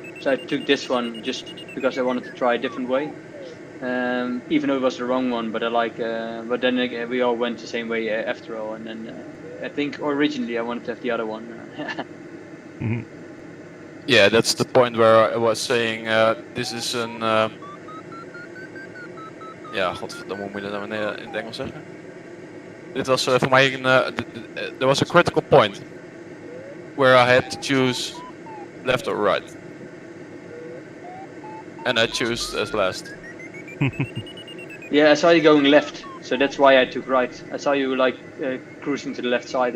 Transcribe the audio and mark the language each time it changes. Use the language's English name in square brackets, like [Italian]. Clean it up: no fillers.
[English] So I took this one just because I wanted to try a different way. Even though it was the wrong one, but but then again, we all went the same way after all. And then I think originally I wanted to have the other one. Mm-hmm. Yeah, that's the point where I was saying this is an... [Dutch] Ja, godverdomme, hoe moet je dat nou in het Engels zeggen? Dit was voor mij [English] there was a critical point where I had to choose left or right. And I choose as last. Yeah, I saw you going left, so that's why I took right. I saw you like cruising to the left side.